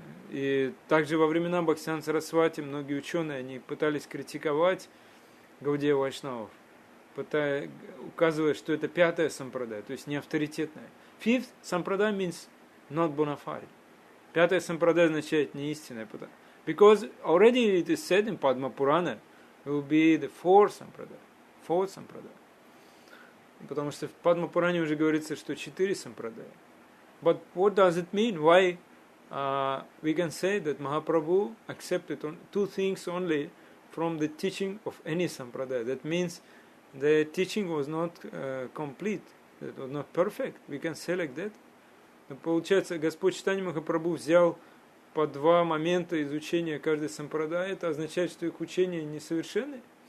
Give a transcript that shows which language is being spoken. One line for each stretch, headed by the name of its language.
Russian: И также во времена Бхактисиданта Сарасвати многие ученые они пытались критиковать Гаудия Вайшнавов, указывая, что это 5-я сампрадая, то есть не авторитетная.
English: 5th sampradaya means not bona fide.
Russian: 5-я сампрадая означает не истинная.
English: Because already it is said in Padma Purana, it will be the 4th sampradaya.
Russian: Потому что в Падма Пуране уже говорится, что 4 сампрадая.
English: But what does it mean? Why we can say that Mahaprabhu accepted 2 things only from the teaching of any sampradaya? That means the teaching was not complete, it was not perfect. We can say like that.
Russian: Но получается, Господь Чайтанья Махапрабху взял по 2 момента изучения каждой сампрадая. Это означает, что их учения несовершенны.